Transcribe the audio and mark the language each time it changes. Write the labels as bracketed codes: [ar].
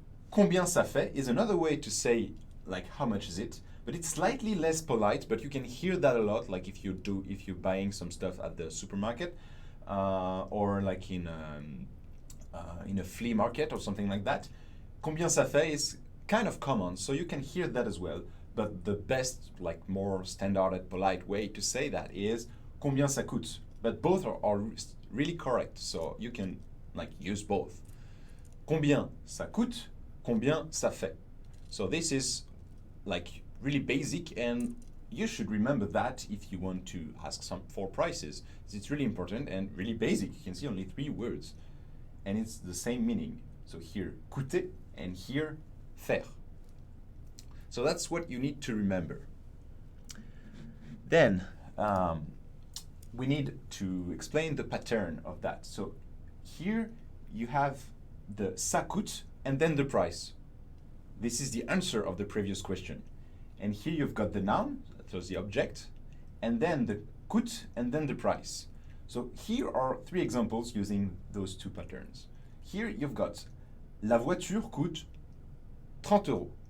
[fr] Combien ça fait [en] is another way to say like how much is it, but it's slightly less polite, but you can hear that a lot, like if you're buying some stuff at the supermarket or like in a flea market or something like that. [fr] Combien ça fait [en] is kind of common, so you can hear that as well, but the best, like more standard and polite way to say that is [fr] combien ça coûte, [en] but both are really correct, so you can like use both. [fr] Combien ça coûte, combien ça fait. [en] So this is like really basic, and you should remember that if you want to ask some for prices. It's really important and really basic. You can see only 3 words, and it's the same meaning. So here, coûter, and here, faire. So that's what you need to remember. Then we need to explain the pattern of that. So here you have the [fr] ça coûte [en] and then the price. This is the answer of the previous question. And here you've got the noun, so the object, and then the coûte, and then the price. So here are 3 examples using those 2 patterns. Here you've got [fr] la voiture coûte 30 euros.